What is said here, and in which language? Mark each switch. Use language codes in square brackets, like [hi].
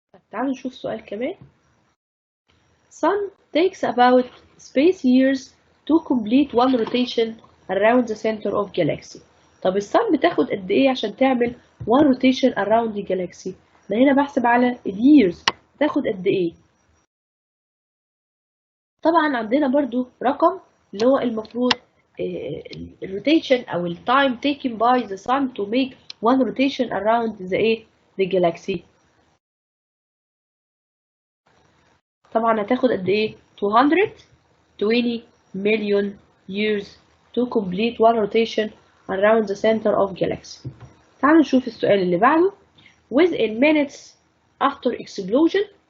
[ar] تعالوا نشوف سؤال كمان. [en] Sun takes about space years to complete one rotation around the center of galaxy. [ar] طب الصن بتاخد قد ايه عشان تعمل [en] one rotation around the galaxy؟ [ar] انا هنا بحسب على years، بتاخد قد ايه؟ طبعا عندنا برضو رقم اللي هو المفروض الروتيشن او التايم [en] taken by the sun to make one rotation around the galaxy. [ar] طبعا هتاخد قد ايه؟ [en] 220 million years to complete one rotation around the center of galaxy. [ar] تعالوا نشوف السؤال اللي بعده. [en] Within minutes after explosion.